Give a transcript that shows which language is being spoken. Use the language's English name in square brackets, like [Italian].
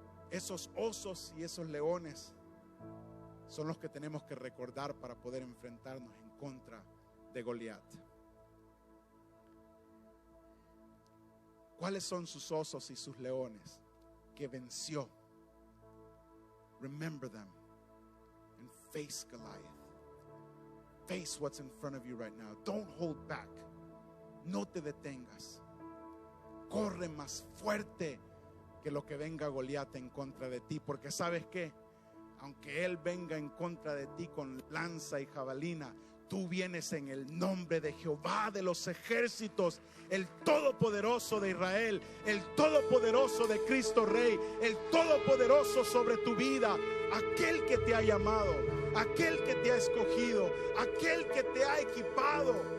[Spanish] Esos osos y esos leones son los que tenemos que recordar para poder enfrentarnos en contra de Goliat. ¿Cuáles son sus osos y sus leones que venció? [English] Remember them and face Goliath. Face what's in front of you right now. Don't hold back. [Spanish] No te detengas. Corre más fuerte que lo que venga Goliat en contra de ti, porque ¿sabes qué? Aunque él venga en contra de ti con lanza y jabalina, tú vienes en el nombre de Jehová de los ejércitos, el Todopoderoso de Israel, el Todopoderoso de Cristo Rey, el Todopoderoso sobre tu vida, aquel que te ha llamado, aquel que te ha escogido, aquel que te ha equipado.